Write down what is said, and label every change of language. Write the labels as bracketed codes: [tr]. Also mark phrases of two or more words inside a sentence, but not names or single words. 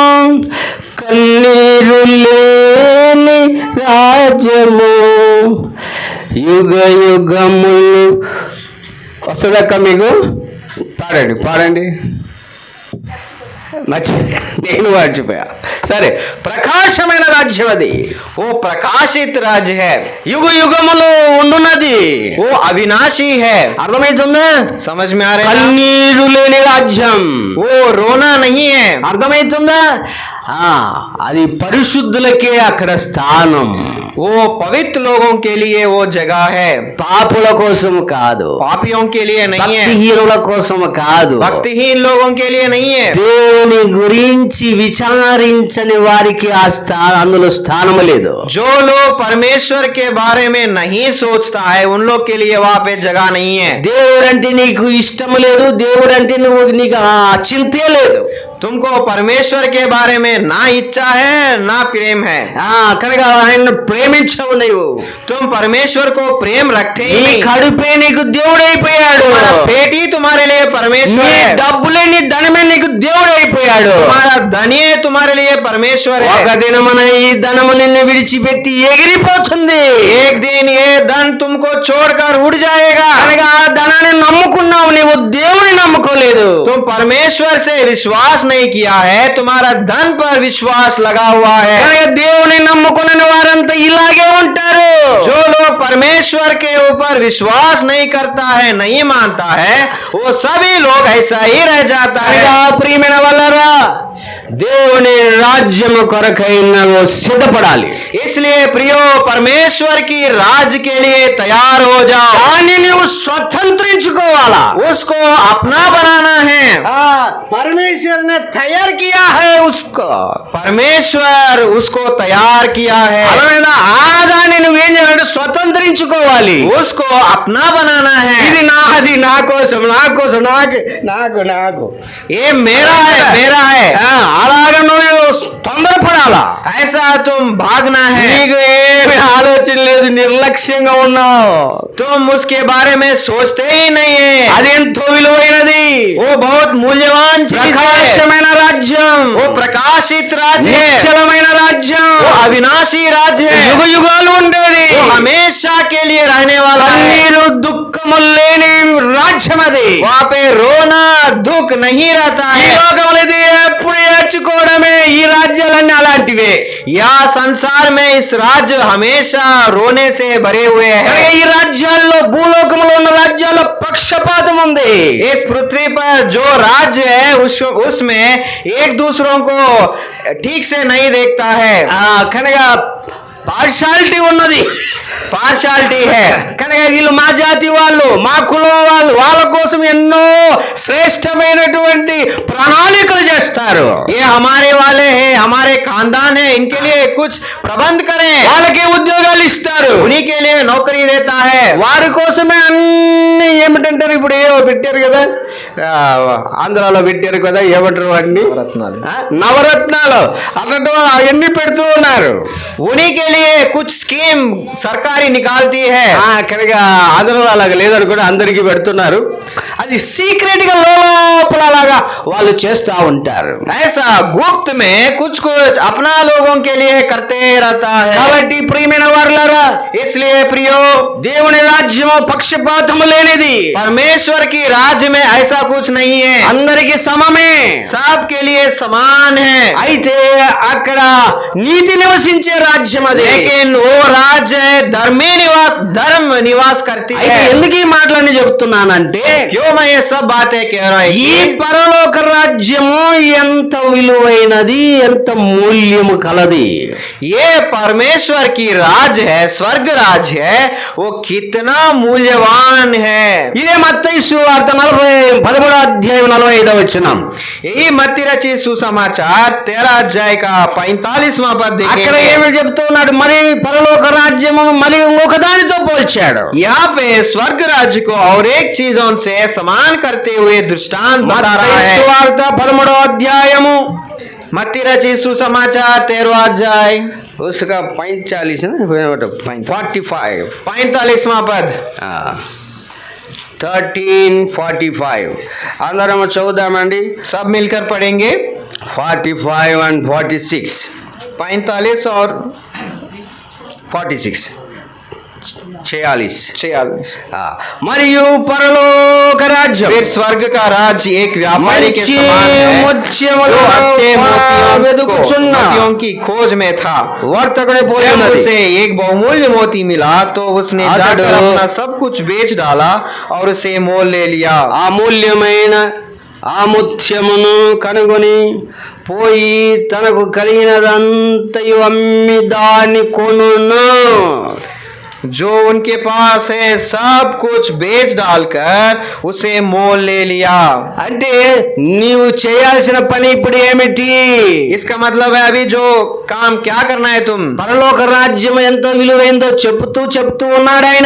[te] కన్నీరు లేని రాజ్యము, యుగ యుగములు. వస్తుందక్క మీకు? పాడండి పాడండి. నేను మర్చిపోయా. సరే, ప్రకాశమైన రాజ్యం అది, [hi] वो प्रकाशित राज्य है, [te] యుగ యుగములు ఉండున్నది. [hi] वो अविनाशी है. [te] అర్థమవుతుందా? [hi] समझ में आ रहा है? [te] కన్నీరు లేని రాజ్యం. [hi] वो रोना नहीं है. [te] అర్థమవుతుందా? అది పరిశుద్ధులకే అక్కడ స్థానం. [hi] वो पवित्र लोगों के लिए वो जगह है, [te] పాపుల కోసం కాదు, [hi] पापियों के लिए नहीं है, [te] భక్తిహీనుల కోసం కాదు, [hi] भक्तिहीन लोगों के लिए नहीं है. [te] దేవుని గురించి విచారించని వారికి అందులో స్థానం లేదు. [hi] जो लोग परमेश्वर के बारे में नहीं सोचता है, उन लोग के लिए वहां पे जगह नहीं है. [te] దేవుడంటే నీకు ఇష్టం లేదు, దేవుడంటే నీకు చింతే లేదు. [hi] तुमको परमेश्वर के बारे में ना इच्छा है ना प्रेम है. [te] కనుక ఆయన ప్రేమించవు నీవు. [hi] तुम परमेश्वर को प्रेम रखते ही [te] నీ [hi] नहीं. [te] కడుపే నీకు దేవుడైపోయాడు. [hi] तुम्हारा पेट ही तुम्हारे लिए परमेश्वर [te] నీ [hi] है. [te] డబ్బులే నీ ధనమే నీకు దేవుడైపోయాడు. [hi] तुम्हारा धन ही तुम्हारे लिए परमेश्वर [te] ఒక [hi] है. [te] దినమున ఈ ధనము నిన్ను విడిచిపెట్టి ఎగిరిపోతుంది. [hi] एक दिन ये धन तुमको छोड़कर उड़ जाएगा. [te] కనుక ఆ ధనాన్ని నమ్ముకున్నావు, నీవు దేవుని నమ్ముకోలేదు. [hi] तुम परमेश्वर से विश्वास नहीं किया है, तुम्हारा धन पर विश्वास लगा हुआ है. [te] కనుక దేవుని నమ్ముకున్న వారంతా ఇలాగే ఉంటారు. [hi] जो लोग परमेश्वर के ऊपर विश्वास नहीं करता है, नहीं मानता है, वो सभी लोग ऐसा ही रह जाता [te] కనుక [hi] है. [te] ప్రియమైన వాళ్ళారా, దేవుని రాజ్యము కొరకై నువ్వు సిద్ధపడాలి. [hi] इसलिए प्रियो, परमेश्वर की राज के लिए तैयार हो जाओ. [te] దాన్ని నువ్వు స్వతంత్రించుకోవాలా. [hi] उसको अपना बनाना है. परमेश्वर ने तैयार किया है उसको. परमेश्वर उसको तैयार किया है. [te] అర్థమైందా? దాన్ని నువ్వేం చేయాలంటే స్వతంత్రించుకోవాలి. [hi] उसको अपना बनाना है. [te] ఇది నాది, నా కోసం, నా కోసం, నాకు నాకు నాకు [hi] ये मेरा है, मेरा है. [te] అలాగా నువ్వు తొందరపడాలా. [hi] ऐसा तुम भागना है. [te] నీకు ఏమి ఆలోచన లేదు, నిర్లక్ష్యంగా ఉన్నావు. [hi] तुम उसके बारे में सोचते ही नहीं है. [te] అది ఎంతో విలువైనది. [hi] वो बहुत मूल्यवान चीज है. [te] ప్రకాశమైన రాజ్యం, [hi] वो प्रकाशित राज्य है. [te] నిశ్చలమైన రాజ్యం, [hi] वो अविनाशी राज्य है. [te] యుగ యుగాలు ఉండేది. [hi] वो हमेशा के लिए रहने वाला है. [te] కన్నీరు దుఃఖము లేని రాజ్యం అది. [hi] वहाँ पे रोना दुख नहीं रहता [te] ఈ [hi] है. [te] లోకములో ఇది ఎప్పుడు ఏడ్చుకోవడమే. ఈ రాజ్యాలన్నీ అలాంటివే. [hi] यह संसार में इस राज्य हमेशा रोने से भरे हुए [te] కనుక [hi] हैं. [te] ఈ రాజ్యాల్లో, భూలోకములో ఉన్న రాజ్యాల్లో పక్షపాతం ఉంది. [hi] इस पृथ्वी पर जो राज्य है उसमें एक दूसरों को ठीक से नहीं देखता है. [te] కనుక పార్షాలిటీ ఉన్నది, [hi] पार्शालिटी है. [te] కనుక వీళ్ళు మా జాతి వాళ్ళు, మా కులం వాళ్ళు, వాళ్ళ కోసం ఎన్నో శ్రేష్టమైనటువంటి ప్రణాళికలు చేస్తారు. [hi] ये हमारे वाले हैं, हमारे खानदान है, इनके लिए कुछ प्रबंध करें. [te] వాళ్ళకి ఉద్యోగాలు ఇస్తారు. [hi] उन्हीं के लिए नौकरी देता है. [te] వారి కోసమే అన్ని ఏమిటంటారు, ఇప్పుడు ఏవో పెట్టారు కదా, ఆంధ్రాలో పెట్టారు కదా, ఏమంటారు వాటిని, నవరత్నాలు అన్నట్టు అవన్నీ పెడుతూ ఉన్నారు. [hi] उन्हीं के लिए कुछ स्कीम सरकारी निकालती है. [te] కనుక ఆంధ్రలో అలాగ లేదనుకుంటే అందరికీ పెడుతున్నారు. అది సీక్రెట్ గా లోపల అలాగా వాళ్ళు చేస్తూ ఉంటారు. [hi] ऐसा गुप्त में कुछ कुछ अपना लोगों के लिए करते रहता है. [te] కాబట్టి ప్రియమైన వారులారా, [hi] इसलिए प्रियो, [te] దేవుని రాజ్యము పక్షపాతము లేనిది. [hi] परमेश्वर की राज्य में ऐसा कुछ नहीं है. [te] అందరికి సమమే. [hi] सबके लिए समान है. [te] అయితే అక్కడ నీతి నివసించే రాజ్యం అది. [hi] लेकिन वो राज्य है धर्म निवास करती [te] అయితే [hi] है. [te] ఎందుకు ఈ మాటలన్నీ చెప్తున్నానంటే, [hi] क्यों मैं ये सब बातें कह रहा हूं? [te] ఈ పరలోక రాజ్యము ఎంత విలువైనది, ఎంత మూల్యము కలది. [hi] ये परमेश्वर की राज है, स्वर्ग राज है, वो कितना मूल्यवान है. [te] ఇదే మత్తయి సువార్త 13వ అధ్యాయం 45వ వచనం. [hi] यही मत्ती रचित सुसमाचार 13 अध्याय का 45वां पद [te] అక్కడ [hi] देखेंगे. [te] ఏమి చెప్తున్నాడు, మరి పరలోక రాజ్యము మరి ఇంకొక దానితో పోల్చాడు. [hi] यहाँ पे स्वर्ग राज्य को और एक चीजों से समान करते हुए दृष्टांत बता रहा [te] మత్తయి [hi] है. [te] సువార్త 13వ అధ్యాయము [hi] मत्ती रचित सुसमाचार 13वां अध्याय उसका 45 ना 45 45वां पद. [te] 13:45 అందరం చదువుదామండి. [hi] सब मिलकर पढ़ेंगे. [en] 45 and 46. [hi] 45 और 46 46 46 [te] మరియు పరలోక రాజ్యం [hi] फिर स्वर्ग का राज्य एक व्यापारी के [te] మంచి [hi] समान है [te] ముత్యములు [hi] जो अच्छे [te] వెదుకుచున్న [hi] मोतियों की खोज में था। [te] వర్తకుడే [hi] जब [te] పోయినది [hi] उसे एक बहुमूल्य मोती मिला तो उसने [te] अतడు [hi] जाकर अपना सब कुछ बेच डाला और उसे मोल ले लिया। [te] అమూల్యమైన ఆ ముత్యమును కనుగొని పోయి తనకు కలిగినదంతయు అమ్మి దాన్ని కొనును. [hi] जो उनके पास है सब कुछ बेच डालकर उसे मोल ले लिया। [te] అంటే నీవు చేయాల్సిన పని ఇప్పుడు ఏమిటి? [hi] इसका मतलब है अभी जो काम क्या करना है तुम? [te] పరలోక రాజ్యం ఎంత విలువైందో చెప్తూ ఉన్నాడు ఆయన.